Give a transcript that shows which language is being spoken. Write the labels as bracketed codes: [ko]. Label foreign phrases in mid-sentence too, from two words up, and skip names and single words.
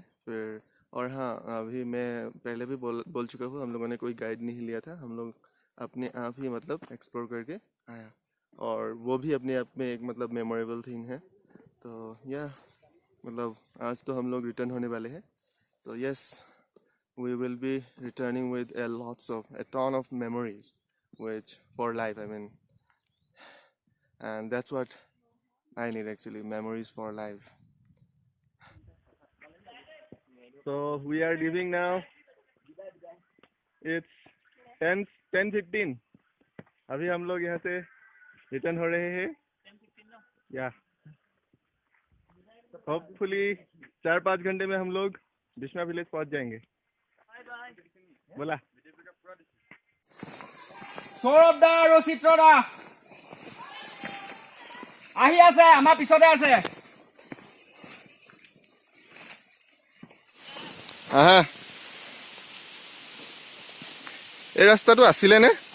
[hi] फिर और हाँ, अभी मैं पहले भी बोल चुका हूँ, हम लोगों ने कोई गाइड नहीं लिया था, हम लोग अपने आप ही मतलब एक्सप्लोर करके आया। और वो भी अपने आप में एक मतलब [en] memorable thing [hi] है। तो या मतलब आज तो हम लोग रिटर्न होने वाले हैं। तो यस, [en] we will be returning with a ton of memories, which for life, I mean, and that's what I need actually, memories for life. So we are leaving now. It's 10:15. [hi] अभी हम लोग यहाँ से रिटर्न हो रहे हैं। या होपफुली 4-5 घंटे में हम लोग बिश्मा विलेज पहुँच जाएंगे। बोला [as] সৌৰভ দা আৰু চিত্ৰ দা আহি আছে, আমাৰ পিছতে আছে। এই ৰাস্তাটো আছিলে নে?